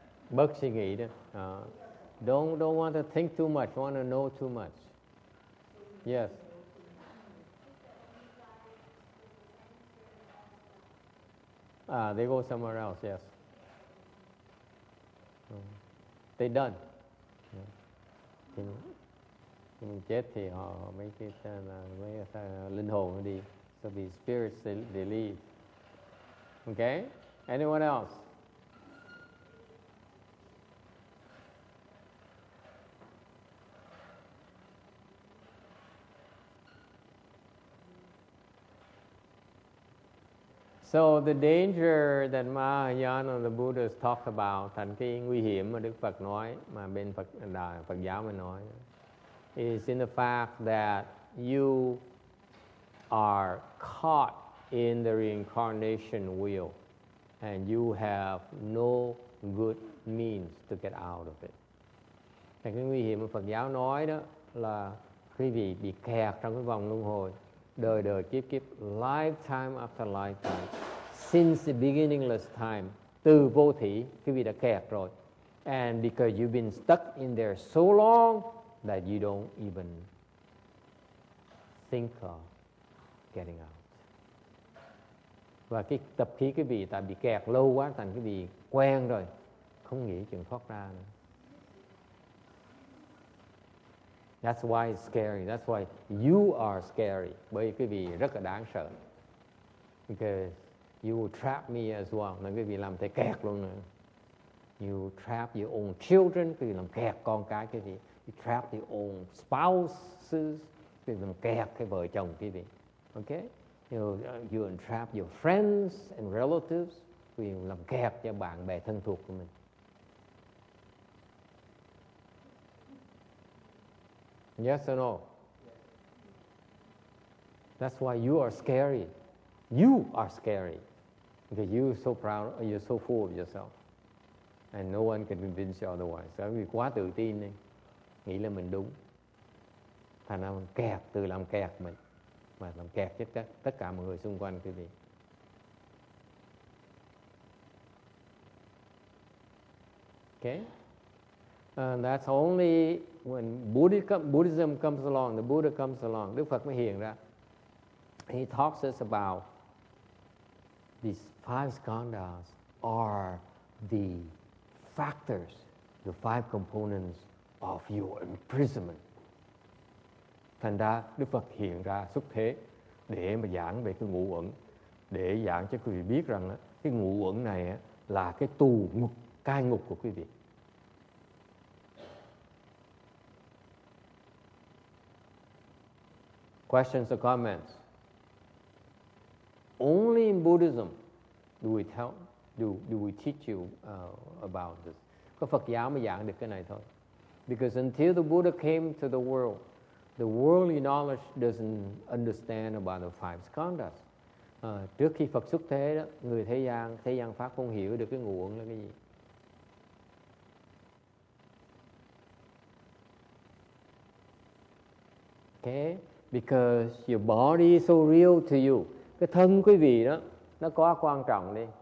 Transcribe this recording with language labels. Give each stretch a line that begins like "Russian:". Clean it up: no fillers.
Vietnamese: Bớt suy nghĩ đó.
English: Don't want to think too much, want to know too much. Yes. They go somewhere else, yes. They done.
Vietnamese: Thì mình chết thì họ mấy cái linh hồn nó đi.
English: So the spirits they leave. Okay? Anyone else? So the danger that Mahayana and the Buddhas talk about,
Vietnamese: thành cái nguy hiểm mà Đức Phật nói, mà bên Phật giáo mới nói,
English: is in the fact that you are caught in the reincarnation wheel and you have no good means to get out of it.
Vietnamese: Cái nguy hiểm mà Phật giáo nói đó là quý vị bị kẹt trong cái vòng luân hồi, đời đời kiếp kiếp,
English: lifetime after lifetime, since the beginningless time,
Vietnamese: từ vô thỉ quý vị đã kẹt rồi.
English: And because you've been stuck in there so long that you don't even think of getting out.
Vietnamese: Và cái tập khí quý vị tại bị kẹt lâu quá, thành quý vị quen rồi, không nghĩ chuyện thoát ra nữa.
English: That's why it's scary. That's why you are scary.
Vietnamese: Bởi vì quý vị rất là đáng sợ.
English: Because you will trap me as well.
Vietnamese: Nên quý vị làm thầy kẹt luôn nữa.
English: You trap your own children.
Vietnamese: Quý vị làm kẹt con cái quý vị.
English: You trap your own spouses.
Vietnamese: Quý vị làm kẹt cái vợ chồng quý vị.
English: Okay? You entrap your friends and relatives.
Vietnamese: Quý vị làm kẹt cho bạn bè thân thuộc của mình.
English: Yes or no? That's why you are scary. You are scary. Because you're so proud, you're so full of yourself. And no one can convince you otherwise.
Vietnamese: Bởi vì quá tự tin đi, nghĩ là mình đúng. Thành ra mình kẹt, tự làm kẹt mình. Mà làm kẹt chết tất cả mọi người xung quanh quý vị.
English: Okay? And that's only when Buddhism comes along, the Buddha comes along,
Vietnamese: Đức Phật mới hiện ra.
English: He talks us about these five skandhas are the factors, the five components of your imprisonment.
Vietnamese: Thành ra Đức Phật hiện ra xuất thế để mà giảng về cái ngũ uẩn, để giảng cho quý vị biết rằng cái ngũ uẩn này là cái tù ngục, cai ngục của quý vị.
English: Questions or comments? Only in Buddhism do we teach you about this.
Vietnamese: Có Phật giáo mới giảng được cái này thôi.
English: Because until the Buddha came to the worldly knowledge doesn't understand about the five skandhas.
Vietnamese: Trước khi Phật xuất thế đó, người thế gian pháp không hiểu được cái ngũ uẩn là cái gì.
English: Okay? Because your body is so real to you.
Vietnamese: Cái thân quý vị đó, nó quá quan trọng đi.